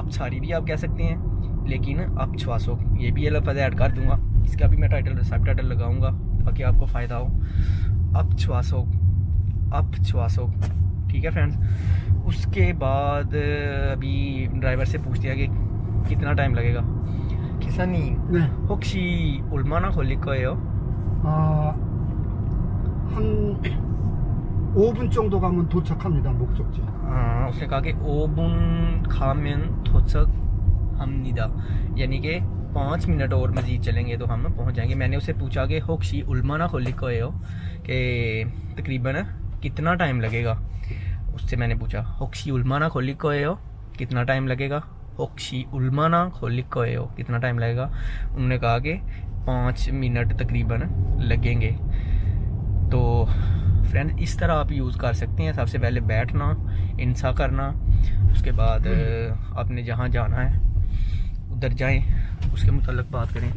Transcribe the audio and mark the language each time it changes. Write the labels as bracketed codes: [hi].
[hi] अपसारी भी आप कह सकते हैं, लेकिन अपश्वासों ये भी लफ्ज़ ऐड कर दूंगा, इसका भी मैं टाइटल सब टाइटल लगाऊंगा ताकि आपको फ़ायदा हो। अपश्वासों, अपश्वासों, ठीक है फ्रेंड्स। उसके बाद अभी ड्राइवर से पूछते हैं कि कितना टाइम लगेगा। [ko] 기사님, 네. 혹시 얼마나 걸릴 거예요? 한 5분 정도 가면 도착합니다, 목적지. [hi] उसने कहा कि 5 [ko] 가면 도착합니다, [hi] यानी कि 5 मिनट और मज़ीद चलेंगे तो हम पहुंच जाएंगे। मैंने उससे पूछा कि [ko] 혹시 얼마나 걸릴 거예요, [hi] कि तकरीबन कितना टाइम लगेगा। उससे मैंने पूछा [ko] 혹시 얼마나 걸릴 거예요, [hi] कितना टाइम लगेगा। [ko] 혹시 얼마나 걸릴 거예요, [hi] कितना टाइम लगेगा। उन्होंने कहा कि 5 मिनट तकरीबन लगेंगे। तो फ्रेंड इस तरह आप यूज़ कर सकते हैं। सबसे पहले बैठना, इंसा करना, उसके बाद आपने जहाँ जाना है उधर जाएं, उसके मुताल्लिक बात करें।